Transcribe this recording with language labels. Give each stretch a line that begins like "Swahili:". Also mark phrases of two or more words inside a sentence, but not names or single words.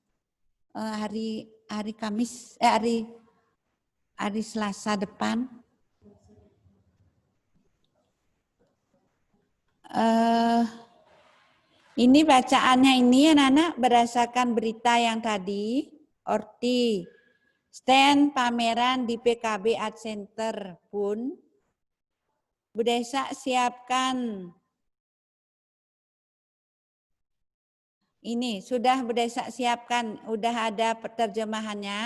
Indonesian: Hari Kamis, hari Selasa depan. Ini bacaannya ini anak-anak berdasarkan berita yang tadi, Orti, stand pameran di PKB Art Center pun, Bu Desa siapkan. Ini sudah Bu Desa siapkan, udah ada terjemahannya.